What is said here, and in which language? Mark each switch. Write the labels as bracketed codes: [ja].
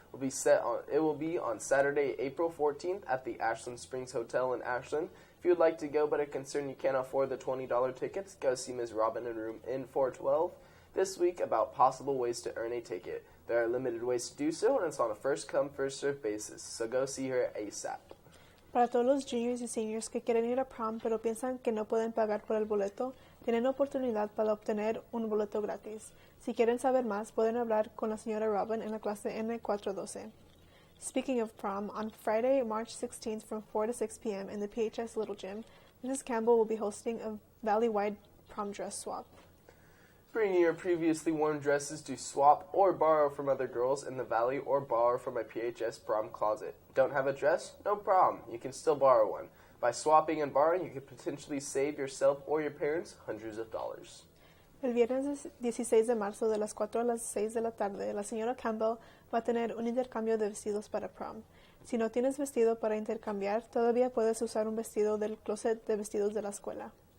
[en] It will be on Saturday, April 14th at the Ashland Springs Hotel in Ashland. If you would like to go but are concerned you can't afford the $20 tickets, go see Ms. Robin in room N412 this week about possible ways to earn a ticket. There are limited ways to do so, and it's on a first-come, first-served basis, so go see her ASAP. [es] Para todos los juniors y seniors que quieren ir a prom pero piensan que no pueden pagar por el boleto, tienen oportunidad para obtener un boleto gratis. Si quieren saber más, pueden hablar con la señora Robin en la clase N412. [en] Speaking of prom, on Friday, March 16th from 4 to 6 p.m. in the PHS Little Gym, Mrs. Campbell will be hosting a valley-wide prom dress swap. Bring your previously worn dresses to swap or borrow from other girls in the Valley or borrow from a PHS prom closet. Don't have a dress? No problem. You can still borrow one. By swapping and borrowing, you could potentially save yourself or your parents hundreds of dollars. [es] El viernes 16 de marzo de las 4 a las 6 de la tarde, la señora Campbell va a tener un intercambio de vestidos para prom. Si no tienes vestido para intercambiar, todavía puedes usar un vestido del closet de vestidos de la escuela.